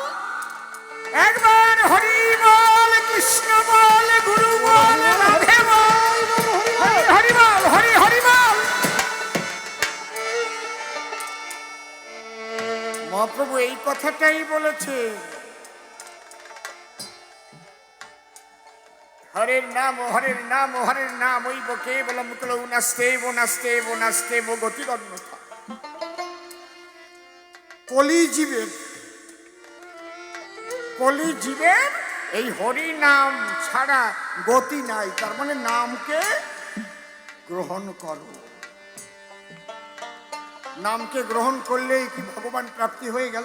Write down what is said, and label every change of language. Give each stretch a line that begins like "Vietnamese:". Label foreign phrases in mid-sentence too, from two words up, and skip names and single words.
Bangla: একবার হরি বল, কৃষ্ণ বল, গুরু বল, রাধে বল, হরি বল, হরি হরি বল। মহাপ্রভু এই কথাটাই বলেছে,
Sanskrit: হরের নাম হরের নাম হরের নাম ওইব কেবলম কলৌ নাস্তেব নাস্তেব নাস্তেব গতিগন্যথা।
Bangla: কলি জীবের এই হরি নাম ছাড়া গতি নাই। তার মানে নামকে গ্রহণ করো। নামকে গ্রহণ করলেই কি ভগবান প্রাপ্তি হয়ে গেল?